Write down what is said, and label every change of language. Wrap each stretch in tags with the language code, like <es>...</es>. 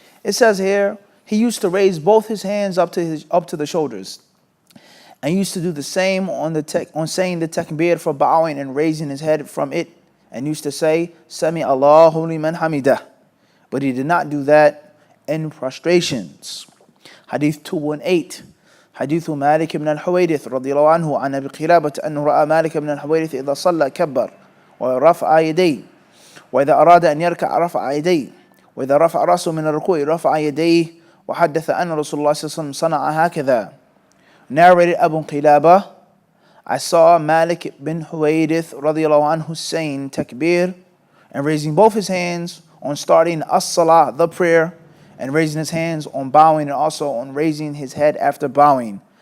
<en>It says here, he used to raise both his hands up to the shoulders. And used to do the same on saying the takbir for bowing and raising his head from it. And used to say,</en> <ar>Sami Allahu liman hamidah.</ar> <en>But he did not do that in prostrations. Hadith 218.</en> <ar>حديث مالك بن الحويرث رضي الله عنه عن أبي قلابة أنه رأى مالك بن الحويرث إذا صلى كبر ورفع يديه وإذا أراد أن يركع رفع يديه وإذا رفع رأسه من الركوع رفع يديه وحدث أن رسول الله صلى الله عليه وسلم صنع هكذا.</ar> <en>Narrated Abu Qilabah, I saw Malik bin Huwayrith radiallahu anhu saying takbir and raising both his hands on starting as-salah, the prayer, and raising his hands on bowing and also on raising his head after bowing.</en>